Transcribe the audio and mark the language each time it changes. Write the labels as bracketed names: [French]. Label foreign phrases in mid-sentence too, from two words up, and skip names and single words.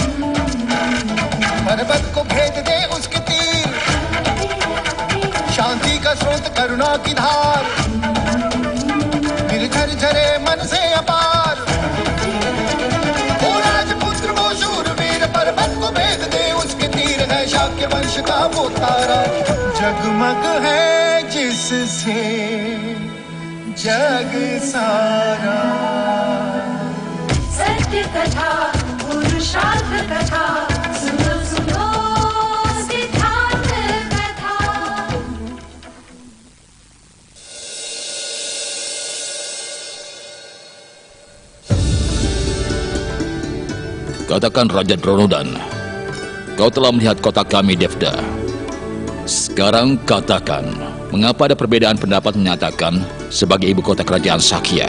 [Hindi] पर्वत को भेद दे उसके तीर शांति का स्रोत करुणा की धार निर्झर झरे मन से अपार वो राजपुत्र वो शूरवीर पर्वत को भेद दे उसके तीर है शाक्य वंश का वो तारा जगमग है जिससे जग सारा सत्य कथा पुरुषार्थ कथा सुनो सुनो सिद्धार्थ कथा. [Indonesian] Katakan Raja Dronodan, kau telah melihat kota kami Devda. Sekarang katakan, mengapa ada perbedaan pendapat menyatakan sebagai ibu kota kerajaan Sakya?